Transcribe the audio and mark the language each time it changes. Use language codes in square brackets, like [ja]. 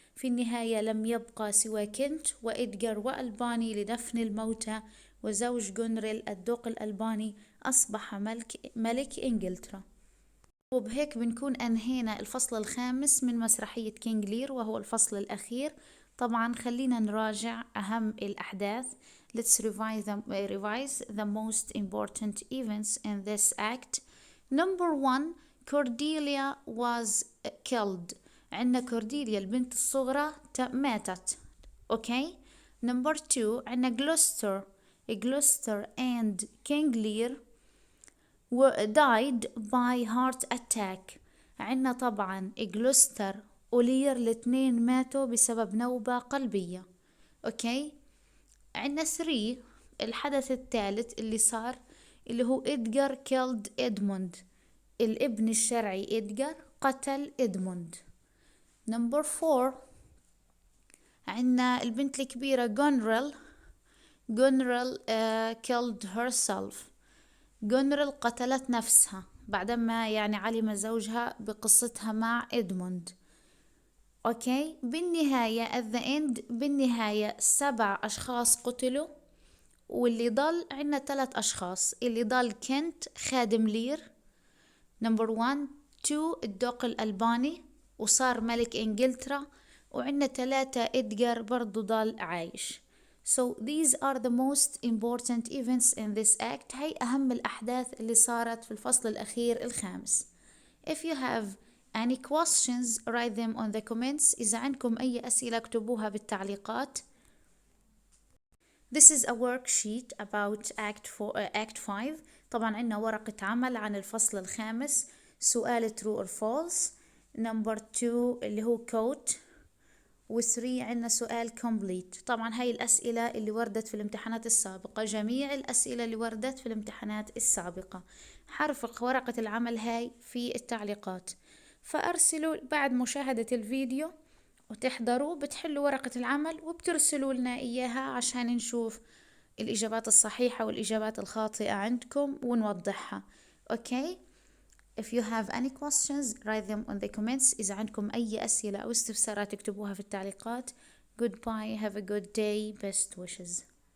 [ar] في النهاية لم يبقى سوى كنت وإدغار وألباني لدفن الموتى، وزوج جونريل الدوق الألباني أصبح ملك إنجلترا. وبهيك بنكون أنهينا الفصل الخامس من مسرحية كينج لير وهو الفصل الأخير. طبعا خلينا نراجع أهم الأحداث. [en] Let's revise the most important events in this act. Number one, Cordelia was killed. [ar] عندنا كورديليا البنت الصغرى ماتت. [en] Okay. Number two, [ar] عندنا [en] Gloucester and King Lear died by heart attack. [ar] عنا طبعا جلوستر ولير الاثنين ماتوا بسبب نوبة قلبية. اوكي. عنا 3 الحدث الثالث اللي صار اللي هو إدغار كيلد إدموند. الابن الشرعي إدغار قتل إدموند. نمبر 4 عنا البنت الكبيرة جونريل [en] killed herself. [ar] جونريل قتلت نفسها بعدما يعني علم زوجها بقصتها مع إدموند. أوكي. بالنهاية [en] at the end [ar] بالنهاية 7 أشخاص قتلوا، واللي ضل عنا 3 أشخاص. اللي ضل كنت خادم لير نمبر 1. 2 الدوق الألباني وصار ملك إنجلترا، وعنا 3 إدغار برضو ضل عايش. [en] So these are the most important events in this act. [ar] هاي أهم الأحداث اللي صارت في الفصل الأخير الخامس. [en] If you have any questions write them on the comments. [ar] إذا عندكم أي أسئلة اكتبوها بالتعليقات. [en] This is a worksheet about Act 5. [ar] طبعا عندنا ورقة عمل عن الفصل الخامس. سؤال [en] true or false. Number 2 [ar] اللي هو quote. و3 عندنا سؤال complete. طبعا هاي الأسئلة اللي وردت في الامتحانات السابقة، جميع الأسئلة اللي وردت في الامتحانات السابقة. حرفق ورقة العمل هاي في التعليقات، فأرسلوا بعد مشاهدة الفيديو وتحضروا بتحلوا ورقة العمل وبترسلوا لنا إياها عشان نشوف الإجابات الصحيحة والإجابات الخاطئة عندكم ونوضحها. أوكي. [en] If you have any questions write them on the comments. [ar] إذا عندكم أي أسئلة أو استفسارات اكتبوها في التعليقات. [en] Goodbye, have a good day, best wishes.